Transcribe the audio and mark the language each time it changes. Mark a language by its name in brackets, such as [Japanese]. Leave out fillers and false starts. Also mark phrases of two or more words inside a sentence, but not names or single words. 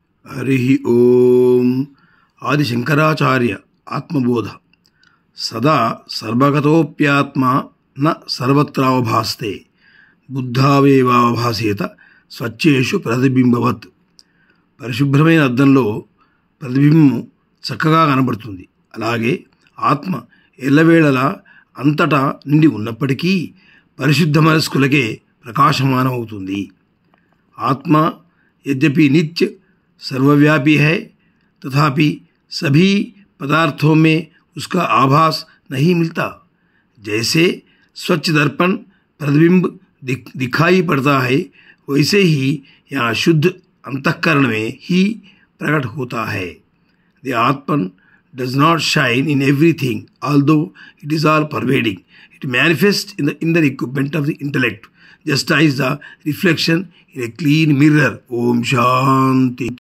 [Sanskrit] हरि ओम आदि शंकराचार्य आत्मबोध सदा सर्वगतोप्यात्मा न सर्वत्रावभास्ते बुद्धावेवावभासेत స్వచ్ఛేషు ప్రతిబింబవత్. [Telugu] పరిశుభ్రమైన అద్దంలో ప్రతిబింబం చక్కగా కనబడుతుంది. అలాగే ఆత్మ ఎల్లవేళలా అంతటా నిండి ఉన్నప్పటికీ పరిశుద్ధ మనస్కులకే ప్రకాశమానమవుతుంది. [Hindi] आत्मा यद्यपि नित्य सर्वव्यापी है तथापि सभी पदार्थों में उसका आभास नहीं मिलता. जैसे स्वच्छ दर्पण प्रतिबिंब दिखाई पड़ता है, वैसे ही यहाँ शुद्ध अंतःकरण में ही प्रकट होता है. [English] The Atman does not shine in everything, although it is all pervading. It manifests in the inner equipment of the intellect, just as the reflection in a clean mirror. [Sanskrit] Om Shanti.